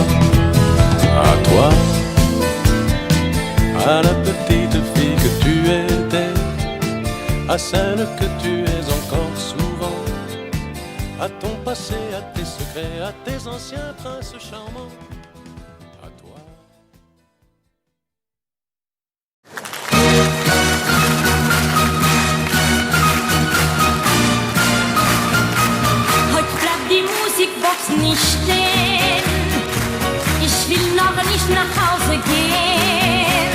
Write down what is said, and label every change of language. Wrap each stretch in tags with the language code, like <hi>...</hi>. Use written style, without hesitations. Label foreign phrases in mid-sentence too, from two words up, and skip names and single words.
<fr>À toi, à la petite fille que tu étais, à celle que tu es encore souvent, à ton passé, à tes secrets, à tes anciens princes charmants. À toi.</fr> <de>Heute bleibt die Musikbox nicht stehen. Ich will noch nicht nach Hause gehen.</de>